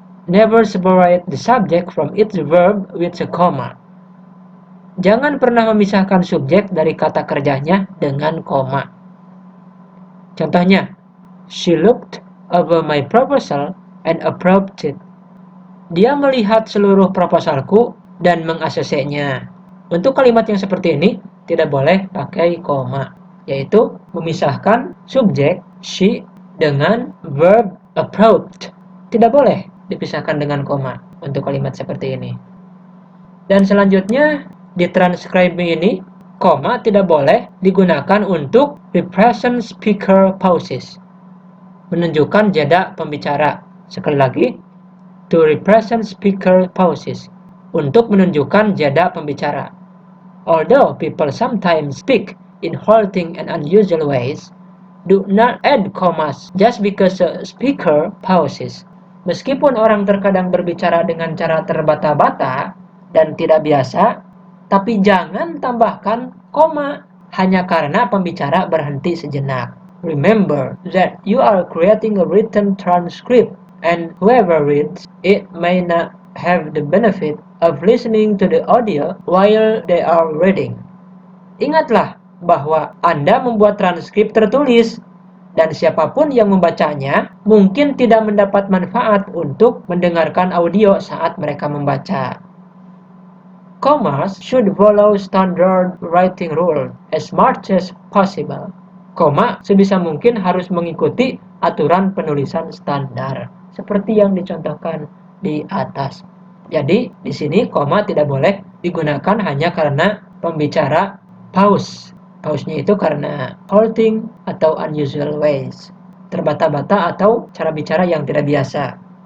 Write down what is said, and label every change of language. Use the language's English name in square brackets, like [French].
[English] Never separate the subject from its verb with a comma. [Indonesian] Jangan pernah memisahkan subjek dari kata kerjanya dengan koma. [English] Contohnya, she looked over my proposal and approved it. [Indonesian] Dia melihat seluruh proposalku dan meng-ACC-nya. Untuk kalimat yang seperti ini, tidak boleh pakai koma, yaitu memisahkan subjek she dengan verb approved. Tidak boleh dipisahkan dengan koma untuk kalimat seperti ini. Dan selanjutnya, di transcribe me ini, koma tidak boleh digunakan untuk represent speaker pauses, menunjukkan jeda pembicara. Sekali lagi, to represent speaker pauses, untuk menunjukkan jeda pembicara. [English] Although people sometimes speak in halting and unusual ways, do not add commas just because a speaker pauses. [Indonesian] Meskipun orang terkadang berbicara dengan cara terbata-bata dan tidak biasa, tapi jangan tambahkan koma hanya karena pembicara berhenti sejenak. [English] Remember that you are creating a written transcript, and whoever reads it may not have the benefit of listening to the audio while they are reading. [Indonesian] Ingatlah bahwa Anda membuat transkrip tertulis, dan siapapun yang membacanya mungkin tidak mendapat manfaat untuk mendengarkan audio saat mereka membaca. [English] Commas should follow standard writing rules as much as possible. [Indonesian] Koma sebisa mungkin harus mengikuti aturan penulisan standar, seperti yang dicontohkan di atas. Jadi, di sini koma tidak boleh digunakan hanya karena pembicara pause. Pause-nya itu karena halting atau unusual ways, terbata-bata atau cara bicara yang tidak biasa.